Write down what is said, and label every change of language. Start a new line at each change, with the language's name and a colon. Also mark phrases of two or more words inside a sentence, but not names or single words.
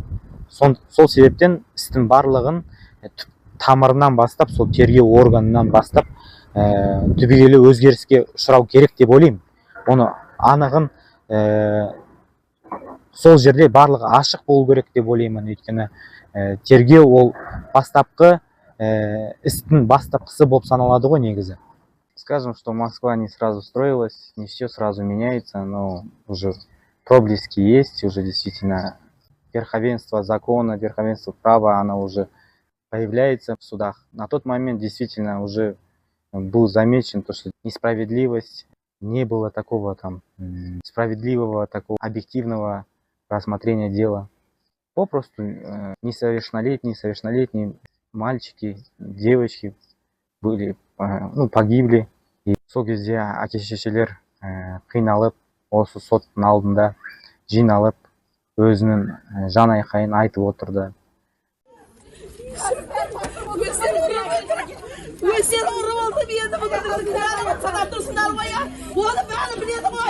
Kazakh: Сол себептен істің барлығын тамырынан бастап, сол тергеу органынан бастап түбегейлі өзгеріске ұшырау керек деп ойлаймын. Оны анығын сол жерде барлығы ашық болу керек деп ойлаймын. Өйткені тергеу ол бастапқы істің бастапқысы болып саналады ғой негізі.
Russian: Скажем, что Москва не сразу строилась, не все сразу меняется, но уже проблески есть, уже действительно верховенство закона, верховенство права, оно уже появляется в судах. На тот момент действительно уже был замечен то, что несправедливость, не было такого там справедливого, такого объективного рассмотрения дела. Попросту несовершеннолетние мальчики, девочки были, погибли.
Kazakh: И сол кезде әке-шешелер қиналып, осы соттың алдында жиналып, өзінің жан айқайын айтып отырды. Өздері ұрып алды мені бұлардың санап тұрсыңдар ғой, оны бәрі біледі ғой.